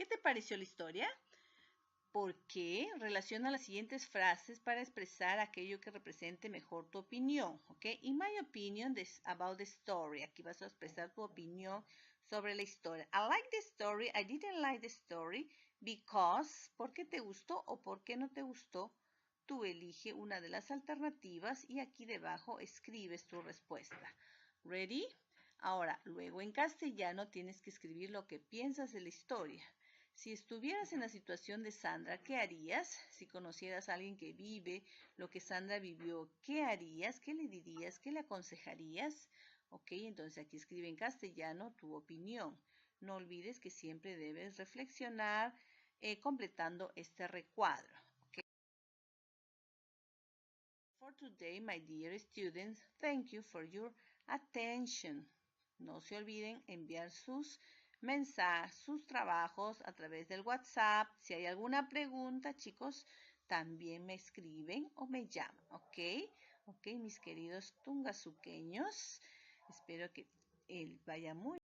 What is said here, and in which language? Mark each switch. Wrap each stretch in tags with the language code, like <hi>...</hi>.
<es>¿Qué te pareció la historia? ¿Por qué? Relaciona las siguientes frases para expresar aquello que represente mejor tu opinión, ¿ok?</es> <en>In my opinion, this about the story.</en> <es>Aquí vas a expresar tu opinión sobre la historia.</es> <en>I like the story, I didn't like the story, because,</en> <es>¿por qué te gustó o por qué no te gustó? Tú elige una de las alternativas y aquí debajo escribes tu respuesta.</es> <en>¿Ready?</en> <es>Ahora, luego en castellano tienes que escribir lo que piensas de la historia. Si estuvieras en la situación de Sandra, ¿qué harías? Si conocieras a alguien que vive lo que Sandra vivió, ¿qué harías? ¿Qué le dirías? ¿Qué le aconsejarías? Ok, entonces aquí escribe en castellano tu opinión. No olvides que siempre debes reflexionar completando este recuadro.</es> <en>Okay. For today, my dear students, thank you for your attention.</en> <es>No se olviden enviar sus mensajes, sus trabajos a través del WhatsApp. Si hay alguna pregunta, chicos, también me escriben o me llaman, ¿ok? Ok, mis queridos tungasuqueños. Espero que vaya muy</es>